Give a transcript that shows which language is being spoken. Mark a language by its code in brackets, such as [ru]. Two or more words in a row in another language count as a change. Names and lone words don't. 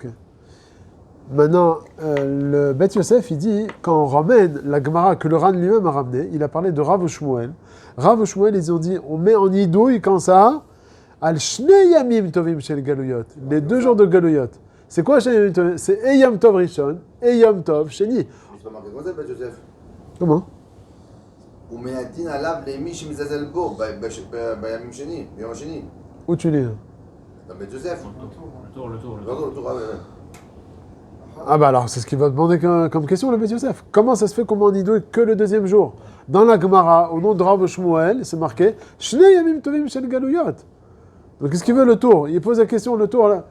[fr] Maintenant, le Bet Yosef, il dit, quand on ramène la Gemara que le Ran lui-même a ramené, il a parlé de Rav Shmuel. Rav Shmuel, ils ont dit, on met en Nidouille quand ça, [he] על שני ימים טובים של גלויות, [fr] les 2 jours de Galuyot. C'est quoi [he] שני ימים טובים? [fr] C'est [he] יום טוב ראשון [fr] et [he] יום טוב שני. [fr] C'est pas marqué comme ça, Bet Joseph. Comment? [he] ומעטין עליו למי שמזלזל בו בימים שני, ביום השני. [fr] Où tu lis? Dans Bet Joseph. Le tour. Le tour, ouais. Ah bah alors, c'est ce qu'il va demander comme question, le Bet Yosef. Comment ça se fait qu'on m'en idouille que le 2e jour? Dans la Gemara, au nom de Rav Shmuel, c'est marqué [he] שני ימים טובים של גלויות. [fr] Donc qu'est-ce qu'il veut le tour? Il pose la question, le tour là.